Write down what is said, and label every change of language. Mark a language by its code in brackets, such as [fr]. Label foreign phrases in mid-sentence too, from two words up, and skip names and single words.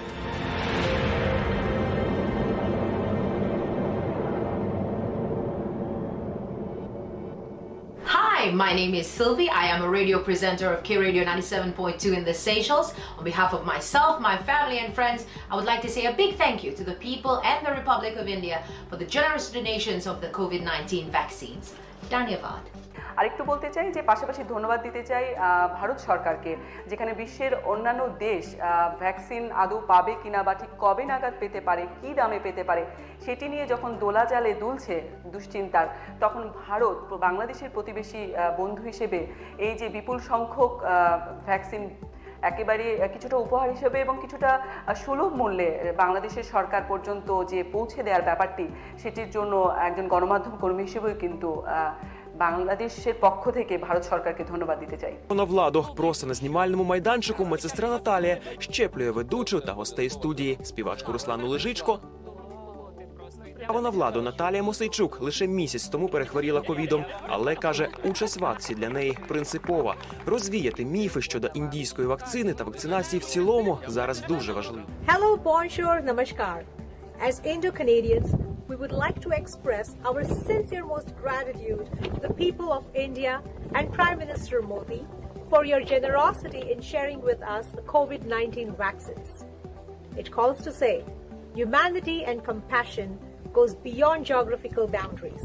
[en] Hi, my name is Sylvie. I am a radio presenter of K Radio 97.2 in the Seychelles. On behalf of myself, my family and friends, I would like to say a big thank you to the people and the Republic of India for the generous donations of the COVID-19 vaccines. Dhanyavad. [bn] আরেকটু বলতে চাই যে পাশাপাশি ধন্যবাদ দিতে চাই ভারত সরকারকে, যেখানে বিশ্বের অন্যান্য দেশ ভ্যাকসিন আদৌ পাবে কিনা বা ঠিক কবে নাগাদ পেতে পারে, কী দামে পেতে পারে, সেটি নিয়ে যখন দোলাজালে দুলছে দুশ্চিন্তার, তখন ভারত বাংলাদেশের প্রতিবেশী বন্ধু হিসেবে এই যে বিপুল সংখ্যক ভ্যাকসিন একেবারে কিছুটা উপহার হিসেবে এবং কিছুটা সুলভ মূল্যে বাংলাদেশের সরকার পর্যন্ত যে পৌঁছে দেওয়ার ব্যাপারটি, সেটির জন্য একজন গণমাধ্যম কর্মী হিসেবেও কিন্তু বাংলাদেশের পক্ষ থেকে ভারত সরকারকে ধন্যবাদ দিতে চাই। [uk] На владу просто на знімальному майданчику медсестра Наталія щеплює ведучу та гостей студії, співачку Руслану Лежичко. Право на владу Наталія Мосейчук лише місяць тому перехворіла ковідом, але, каже, участь в акції для неї принципова. Розвіяти міфи щодо індійської вакцини та вакцинації в цілому зараз дуже важливо. [en] Hello, bonjour, namaskar. As Indo-Canadians, we would like to express our sincerest gratitude to the people of India and Prime Minister Modi for your generosity in sharing with us the COVID-19 vaccines. It calls to say, humanity and compassion goes beyond geographical boundaries.